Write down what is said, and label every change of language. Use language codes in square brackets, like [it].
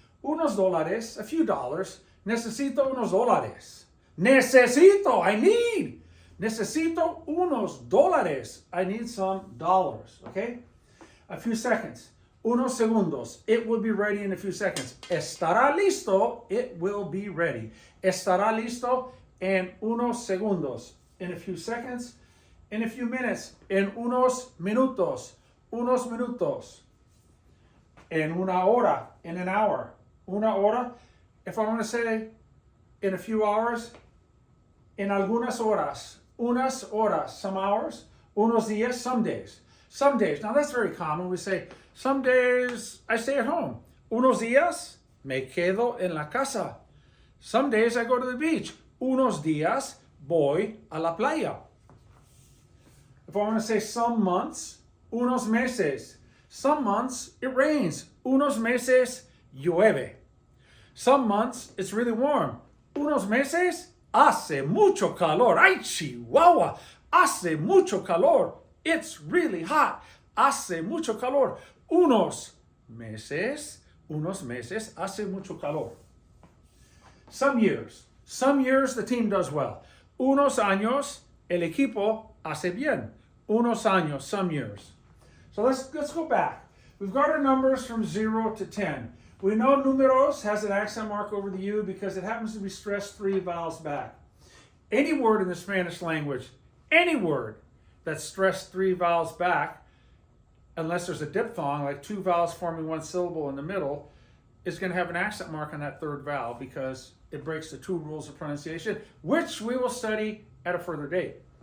[es] Unos dólares, [en] a few dollars. [es] Necesito unos dólares. Necesito, [en] I need. [es] Necesito unos dólares. [en] I need some dollars, okay? A few seconds. [es] Unos segundos. [en] It will be ready in a few seconds. [es] Estará listo. [en] It will be ready. [es] Estará listo en unos segundos. [en] In a few seconds. In a few minutes. [es] En unos minutos. Unos minutos. En una hora. [en] In an hour. [es] Una hora. [en] If I want to say in a few hours, [es] en algunas horas, unas horas, [en] some hours, [es] unos días, [en] some days. Some days, now that's very common. We say, some days I stay at home. [es] Unos días me quedo en la casa. [en] Some days I go to the beach. [es] Unos días voy a la playa. [en] If I want to say some months, [es] unos meses. [en] Some months it rains. [es] Unos meses llueve. [en] Some months it's really warm. [es] Unos meses hace mucho calor. Ay, Chihuahua, hace mucho calor. [en] It's really hot. [es] Hace mucho calor. Unos meses hace mucho calor. [en] Some years the team does well. [es] Unos años el equipo hace bien. Unos años, [en] some years. So let's go back. We've got our numbers from 0 to 10. We know numeros has an accent mark over the U because it happens to be stressed 3 vowels back. any word in the Spanish language, any word that's stressed 3 vowels back, unless there's a diphthong, like 2 vowels forming 1 syllable in the middle, is going to have an accent mark on that 3rd vowel because it breaks the 2 rules of pronunciation, which we will study at a further date.